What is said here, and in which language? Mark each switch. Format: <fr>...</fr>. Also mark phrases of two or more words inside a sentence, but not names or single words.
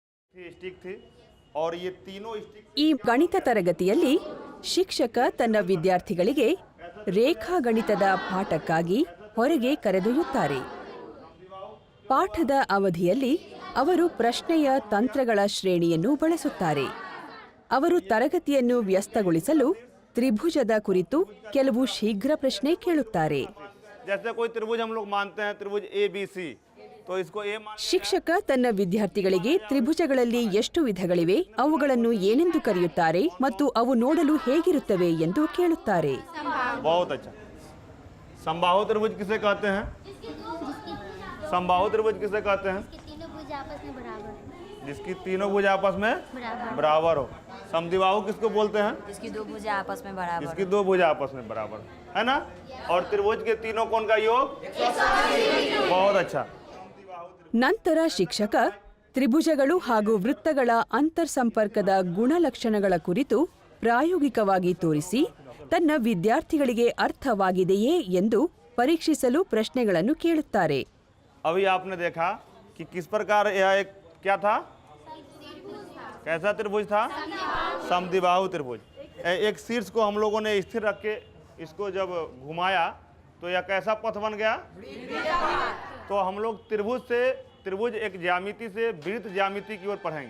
<hi>स्टिक थी और ये तीनों स्टिक</hi> <kn>ಈ ಗಣಿತ ತರಗತಿಯಲ್ಲಿ ಶಿಕ್ಷಕ ತನ್ನ ವಿದ್ಯಾರ್ಥಿಗಳಿಗೆ ರೇಖಾಗಣಿತದ ಪಾಠಕ್ಕಾಗಿ ಹೊರಗೆ ಕರೆದೊಯ್ಯುತ್ತಾರೆ. ಪಾಠದ ಅವಧಿಯಲ್ಲಿ ಅವರು ಪ್ರಶ್ನೆಯ ತಂತ್ರಗಳ ಶ್ರೇಣಿಯನ್ನು ಬಳಸುತ್ತಾರೆ. ಅವರು ತರಗತಿಯನ್ನು ವ್ಯಸ್ತಗೊಳಿಸಲು ತ್ರಿಭುಜದ ಕುರಿತು ಕೆಲವು ಶೀಘ್ರ ಪ್ರಶ್ನೆ ಕೇಳುತ್ತಾರೆ.</kn> <hi>जैसे कोई त्रिभुज हम लोग मानते हैं त्रिभुज ABC तो इसको A</hi> <kn>ಶಿಕ್ಷಕ ತನ್ನ ವಿದ್ಯಾರ್ಥಿಗಳಿಗೆ ತ್ರಿಭುಜಗಳಲ್ಲಿ ಎಷ್ಟು ವಿಧಗಳಿವೆ, ಅವುಗಳನ್ನು ಏನೆಂದು ಕರೆಯುತ್ತಾರೆ ಮತ್ತು ಅವು ನೋಡಲು ಹೇಗಿರುತ್ತವೆ ಎಂದು ಕೇಳುತ್ತಾರೆ.</kn> <hi>बहुत अच्छा. समबाहु त्रिभुज किसे कहते हैं? समबाहु त्रिभुज किसे कहते हैं? जिसकी तीनों भुज आपस में बराबर हो. समद्विबाहु किसको बोलते हैं? जिसकी दो भुजा आपस में बराबर. जिसकी दो भुजा आपस में बराबर है ना. और त्रिभुज के तीनों कोण का योग 180. बहुत अच्छा.</hi> <kn>ನಂತರ ಶಿಕ್ಷಕ ತ್ರಿಭುಜಗಳು ಹಾಗೂ ವೃತ್ತಗಳ ಅಂತರ್ಸಂಪರ್ಕದ ಗುಣಲಕ್ಷಣಗಳ ಕುರಿತು ಪ್ರಾಯೋಗಿಕವಾಗಿ ತೋರಿಸಿ ತನ್ನ ವಿದ್ಯಾರ್ಥಿಗಳಿಗೆ ಅರ್ಥವಾಗಿದೆಯೇ ಎಂದು ಪರೀಕ್ಷಿಸಲು ಪ್ರಶ್ನೆಗಳನ್ನು ಕೇಳುತ್ತಾರೆ.</kn> <hi>अभी आपने देखा कि किस प्रकार यह एक क्या था, कैसा त्रिभुज था? समद्विबाहु त्रिभुज. एक शीर्ष को हम लोगों ने स्थिर रख के इसको जब घुमाया तो यह कैसा पथ बन गया? तो हम लोग त्रिभुज एक ज्यामिति से वृत्त ज्यामिति की ओर पढ़ेंगे.</hi>